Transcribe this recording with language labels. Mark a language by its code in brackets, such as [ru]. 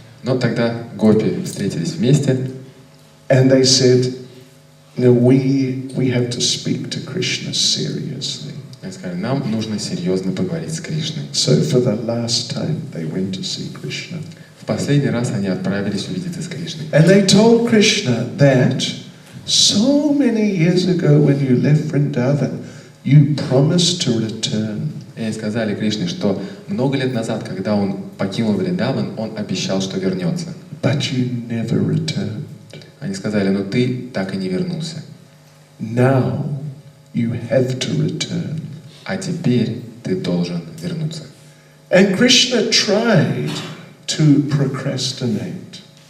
[ru] Но тогда гопи встретились вместе. [en] And they said, no, we have to speak to Krishna seriously. [ru] Они сказали, нам нужно серьезно поговорить с Кришной. [en] So for the last time, they went to see Krishna. [ru] В последний раз они отправились увидеться с Кришной. [en] And they told Krishna that so many years ago when you left Vrindavan, you promised to return. [ru] И они сказали Кришне, что много лет назад, когда он покинул Вриндаван, он обещал, что вернется. [en] but you never returned. [ru] Они сказали, но ты так и не вернулся. [en] Now you have to return. [ru] А теперь ты должен вернуться. [en] And Krishna tried to procrastinate.